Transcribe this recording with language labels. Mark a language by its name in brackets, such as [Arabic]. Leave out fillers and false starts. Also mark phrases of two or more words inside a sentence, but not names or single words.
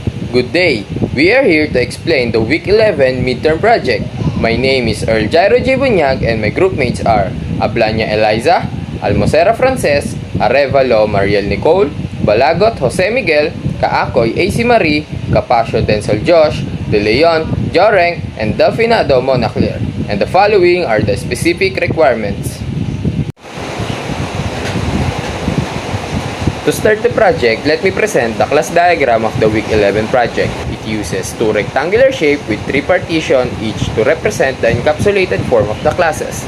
[English] Good day! We are here to explain the Week 11 Midterm Project. My name is Earl Jairo Buñag and my groupmates are Ablaña Elaiza, Almocera Francess, Arevalo Mariel Nicole, Balagot Miguel, Caacoy Aicie, Capacio Denssel Josh, De Leon, Johrenc, and Delfinado Clare. And the following are the specific requirements. To start the project, let me present the class diagram of the Week 11 project. It uses two rectangular shapes with three partitions each to represent the encapsulated form of the classes.